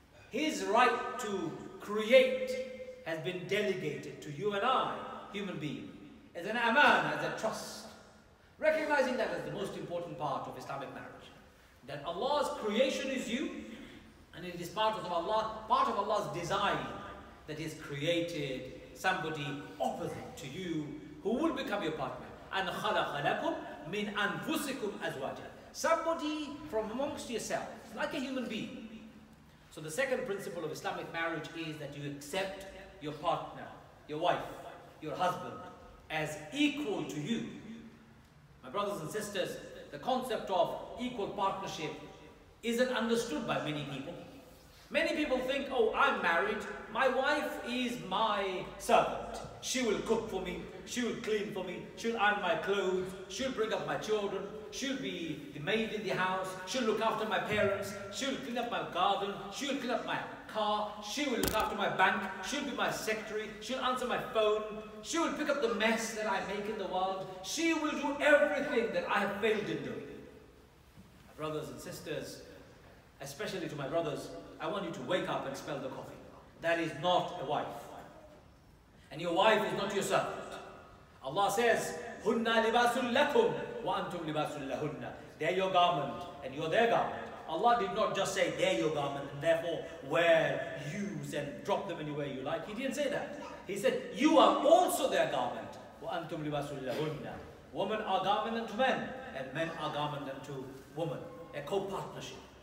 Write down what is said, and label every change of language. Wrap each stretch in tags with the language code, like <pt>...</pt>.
<en>His right to create has been delegated to you and I, human beings, as an aman, as a trust. Recognizing that as the most important part of Islamic marriage. That Allah's creation is you, and it is part of Allah's design that He has created somebody opposite to you who will become your partner. And</en> <ar>خَلَقَ لَكُمْ مِنْ أَنفُسِكُمْ أَزْوَاجًا.</ar> <en>Somebody from amongst yourselves, like a human being. So the second principle of Islamic marriage is that you accept your partner, your wife, your husband, as equal to you. My brothers and sisters, the concept of equal partnership isn't understood by many people. Many people think, oh, I'm married, my wife is my servant. She will cook for me, she will clean for me, she'll iron my clothes, she'll bring up my children, she'll be the maid in the house, she'll look after my parents, she'll clean up my garden, she'll clean up my car, she will look after my bank, she'll be my secretary, she'll answer my phone, she will pick up the mess that I make in the world, she will do everything that I have failed in doing. My brothers and sisters, especially to my brothers, I want you to wake up and smell the coffee. That is not a wife. And your wife is not your servant. Allah says,</en> <ar>هُنَّ لِبَاسٌ لَكُمْ وَأَنْتُمْ لِبَاسٌ لَهُنَّ.</ar> <en>They're your garment and you're their garment. Allah did not just say they're your garment and therefore wear, use and drop them anywhere you like. He didn't say that. He said, you are also their garment.</en> <ar>وَأَنْتُمْ لِبَاسٌ لَهُنَّ.</ar> <en>Women are garment unto men and men are garment unto women. A co-partnership.</en>